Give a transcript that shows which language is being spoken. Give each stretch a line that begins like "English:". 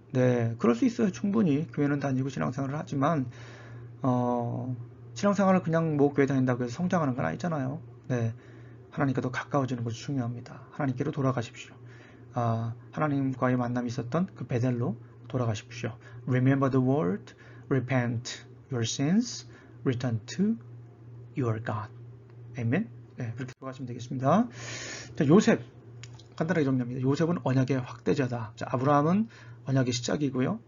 Korean: 네, 그럴 수 있어요. 충분히 교회는 다니고 신앙생활을 하지만 신앙생활을 그냥 뭐 교회 다닌다고 해서 성장하는 건 아니잖아요. 네, 하나님께 더 가까워지는 것이 중요합니다. 하나님께로 돌아가십시오. 하나님과의 만남이 있었던 그 베델로 돌아가십시오.
English: Remember the word, repent your sins, return to your God.
Korean: 아멘. 네, 그렇게 들어가시면 되겠습니다. 자, 요셉 간단하게 정리합니다. 요셉은 언약의 확대자다. 자, 아브라함은 언약의 시작이고요.